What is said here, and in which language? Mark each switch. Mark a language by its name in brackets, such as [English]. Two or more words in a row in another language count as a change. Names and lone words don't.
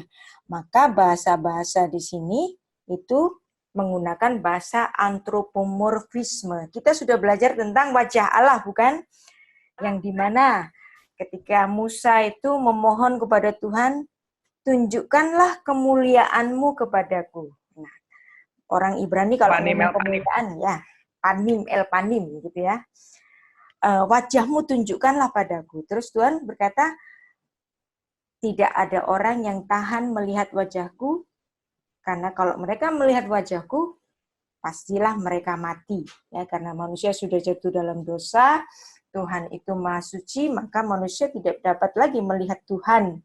[Indonesian] Maka bahasa-bahasa di sini itu menggunakan bahasa antropomorfisme. Kita sudah belajar tentang wajah Allah, bukan? Yang dimana ketika Musa itu memohon kepada Tuhan, tunjukkanlah kemuliaan-Mu kepadaku. Nah, orang Ibrani kalau ngomong kemuliaan, ya, [Hebrew] פנים, אל פנים, [Indonesian] gitu ya. Wajahmu tunjukkanlah padaku. Terus Tuhan berkata, tidak ada orang yang tahan melihat wajahku, karena kalau mereka melihat wajahku, pastilah mereka mati. Ya, karena manusia sudah jatuh dalam dosa, Tuhan itu maha suci, maka manusia tidak dapat lagi melihat Tuhan.